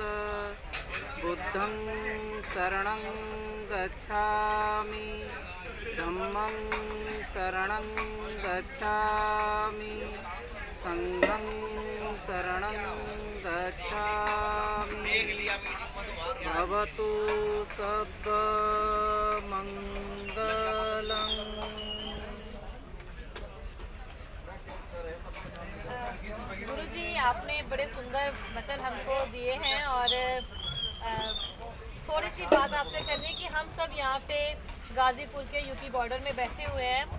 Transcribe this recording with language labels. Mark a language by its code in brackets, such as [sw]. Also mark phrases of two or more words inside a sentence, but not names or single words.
[pi] बुद्धं शरणं गच्छामि धम्मं शरणं गच्छामि संघं शरणं गच्छामि। भवतु सब मंगलं। [hi] गुरु जी आपने बड़े सुंदर वचन हमको दिए हैं और थोड़ी सी बात आपसे करनी कि हम सब यहाँ पे गाज़ीपुर के यूपी बॉर्डर में बैठे हुए हैं।